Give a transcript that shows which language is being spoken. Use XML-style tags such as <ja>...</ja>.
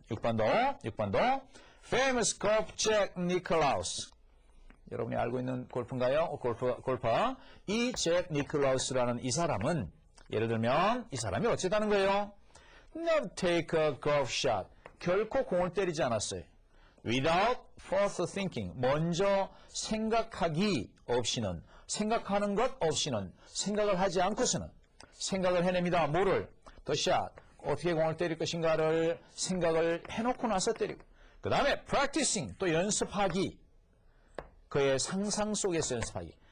<ko>6번도.</ko> <en>Famous golf Jack Nicklaus.</en> <ko>여러분이 알고 있는 골프인가요? 골퍼. 이 잭 니클라우스라는 이 사람은, 예를 들면, 이 사람이 어쨌다는 거예요?</ko> <en>Never take a golf shot.</en> <ko>결코 공을 때리지 않았어요.</ko> <en>Without first thinking.</en> <ko>먼저 생각하기 없이는, 생각하는 것 없이는, 생각을 하지 않고서는, 생각을 해냅니다. 뭐를?</ko> <en>The shot.</en> <ko>어떻게 공을 때릴 것인가를 생각을 해놓고 나서 때리고. 그 다음에 practicing. 또 연습하기. 그의 상상 속에서 연습하기.</ko>